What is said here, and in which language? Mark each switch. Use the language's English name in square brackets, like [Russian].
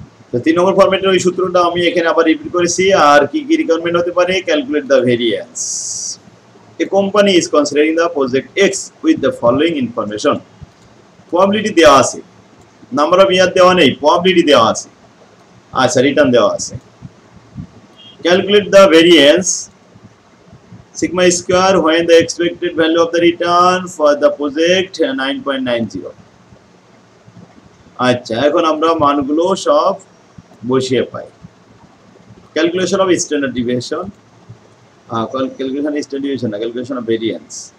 [Bangla] তো 3 নম্বর ফরম্যাটের ওই সূত্রটা আমি এখানে আবার রিপিট করেছি। আর কি কি রিকোয়ারমেন্ট হতে পারে [English] Calculate the variance. A company is considering the project X with the following information. [Bangla] Probability দেওয়া আছে, নাম্বার অফ ইয়ার দেওয়া নেই, প্রবাবিলিটি দেওয়া আছে। আচ্ছা রিটার্ন দেওয়া আছে। [English] Calculate the variance sigma square when the expected value of the return for the project 9.90। [Bangla] আচ্ছা এখন আমরা মানগুলো সব বসিয়ে পাই। [English] Calculation of standard deviation, calculation standard deviation না, calculation of variance.